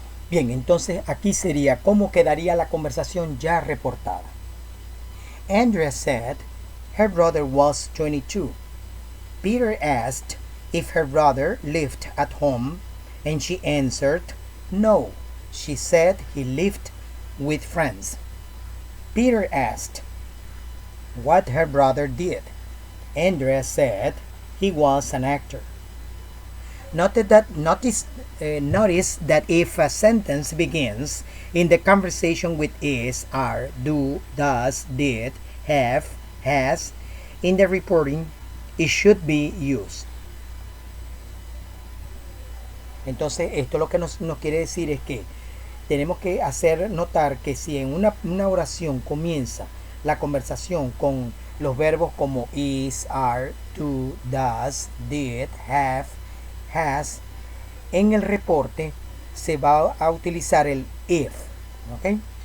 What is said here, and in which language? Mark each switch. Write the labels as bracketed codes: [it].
[es] Bien, entonces aquí sería cómo quedaría la conversación ya reportada. [en] Andrea said her brother was 22. Peter asked if her brother lived at home, and she answered, no. She said he lived with friends. Peter asked what her brother did. Andrea said he was an actor. Notice that if a sentence begins in the conversation with is, are, do, does, did, have, has, in the reporting, it should be used. [es] Entonces, esto lo que nos quiere decir es que tenemos que hacer notar que si en una oración comienza la conversación con los verbos como is, are, do, does, did, have, has, en el reporte se va a utilizar el if, ¿ok?